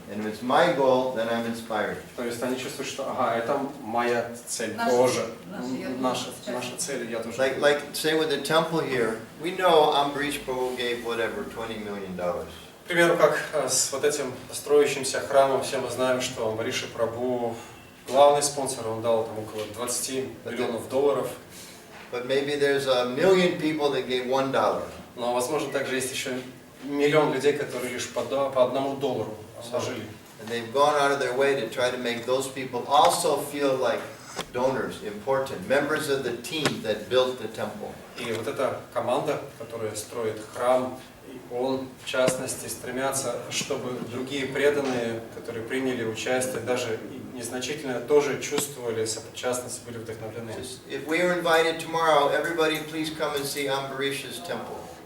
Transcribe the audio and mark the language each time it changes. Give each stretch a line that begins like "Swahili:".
English: And if it's my goal, then I'm inspired.
Russian: То есть они чувствуют, что это моя цель Наша- тоже. наша Наша цель, я тоже.
English: Like say with the temple here, we know Ambrish Prabhu gave whatever, $20 million.
Russian: К примеру, как с вот этим строящимся храмом, все мы знаем, что Амбариши Прабху, главный спонсор, он дал там около 20 миллионов долларов.
English: But maybe there's 1 million people that gave $1.
Russian: Но, возможно, также есть еще миллион людей, которые лишь по $1 сложили.
English: And they've gone out of their way to try to make those people also feel like donors, important, members of the team that built the temple.
Russian: И вот эта команда, которая строит храм, и он, в частности, стремятся, чтобы другие преданные, которые приняли участие, даже незначительно, тоже чувствовали сопричастность, были вдохновлены.
English: If we are invited tomorrow, everybody please come and see Ambarish's temple.